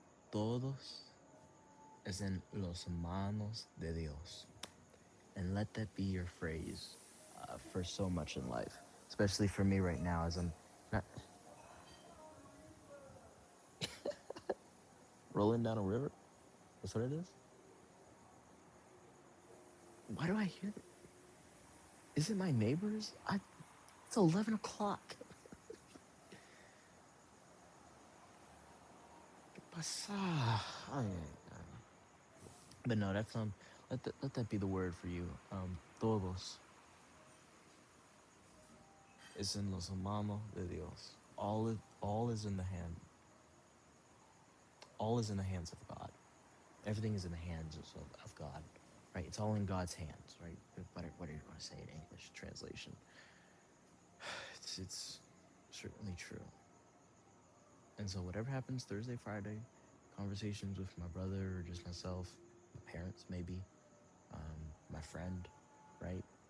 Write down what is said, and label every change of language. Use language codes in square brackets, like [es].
[es] Todos es en los manos de Dios. [en] And let that be your phrase for so much in life, especially for me right now as I'm not rolling down a river. That's what it is. Why do I hear that? Is it my neighbors? It's 11 o'clock. [es] Pasa. Ay, ay. [en] But no, that's let that be the word for you. [es] Todos es en los manos de Dios. [en] All is in the hand. All is in the hands of God. Everything is in the hands of God, right? It's all in God's hands, right? What do you want to say in English translation? It's certainly true. And so whatever happens Thursday, Friday, conversations with my brother or just myself, my parents maybe, my friend, right?